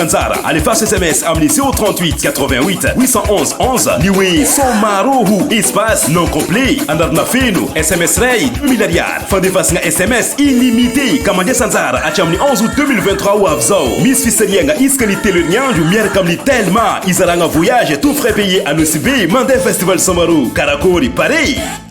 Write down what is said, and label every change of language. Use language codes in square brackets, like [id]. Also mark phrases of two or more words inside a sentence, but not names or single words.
[mg] anjara alefaso SMS amin'ny 038 88 811 11 ny hoe Somaroho [fr] espace non complet [mg] anarana feno SMS ray 2000 ariary fandefasana [fr] SMS illimité [mg] ka mandesa anjara hatramin'ny 11 août 2023 ho avy zao misy fisaliana isaka ny telo herinandro miaraka amin'ny Telma izaragna [fr] voyage tout frais payé [mg] anosy be mandeha festival Somaro karakory Paris.